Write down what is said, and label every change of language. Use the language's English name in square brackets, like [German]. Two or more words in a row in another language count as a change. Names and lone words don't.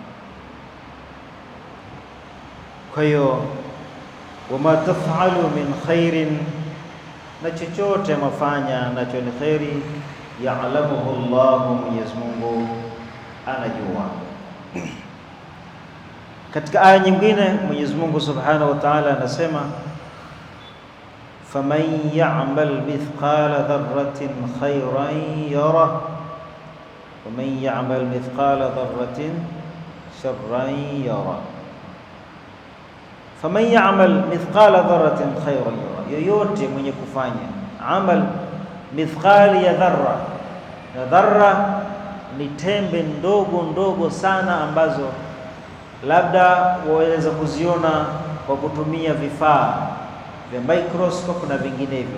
[Swahili] Kwa hiyo [Arabic] وما تفعلوا من خير, [Swahili] na chochote mafanya nacho ni khairi, [Arabic] يعلمه الله, [Swahili] Mwenyezi Mungu anajua. Katika aya nyingine Mwenyezi Mungu [Arabic] سبحانه وتعالى [Swahili] anasema, [Arabic] فمن يعمل مثقال ذرة خيرا يره ومن يعمل مثقال ذرة شرا يره. فمن يعمل مثقال ذرة خيرا يره, [Swahili] yoyote mwenye kufanya amal mithqali ya dharra, na dharra ni tembe ndogo ndogo sana ambazo labda waweza kuziona kwa kutumia vifaa vya microscope na vinginevyo.